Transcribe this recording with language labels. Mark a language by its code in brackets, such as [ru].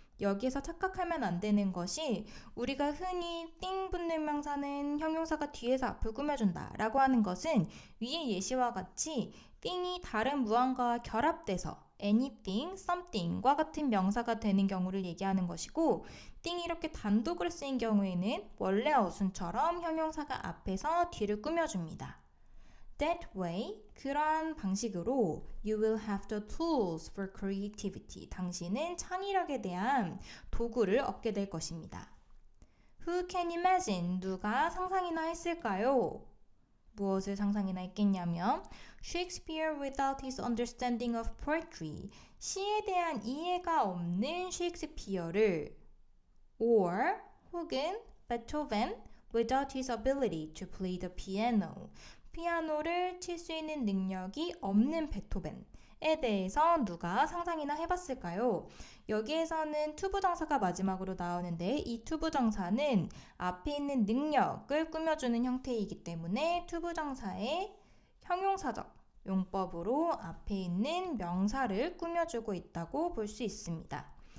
[ko] 여기에서 착각하면 안 되는 것이 우리가 흔히 띵 붙는 명사는 형용사가 뒤에서 앞을 꾸며준다 라고 하는 것은 위의 예시와 같이 띵이 다른 무언가와 결합돼서 anything, something과 같은 명사가 되는 경우를 얘기하는 것이고 띵이 이렇게 단독으로 쓰인 경우에는 원래 어순처럼 형용사가 앞에서 뒤를 꾸며줍니다. [en] That way, [ko] 그러한 방식으로 [en] you will have the tools for creativity. [ko] 당신은 창의력에 대한 도구를 얻게 될 것입니다. [en] Who can imagine? [ko] 누가 상상이나 했을까요? 무엇을 상상이나 했겠냐면 [en] Shakespeare without his understanding of poetry. [ko] 시에 대한 이해가 없는 셰익스피어를 or 혹은 [en] Beethoven without his ability to play the piano. [ko] 피아노를 칠 수 있는 능력이 없는 베토벤의 대해서 누가 상상이나 해봤을까요? 여기에서는 투부정사가 마지막으로 나오는데 이 투부정사는 앞에 있는 능력을 꾸며주는 형태이기 때문에 투부정사의 형용사적 용법으로 앞에 있는 명사를 꾸며주고 있다고 볼 수 있습니다.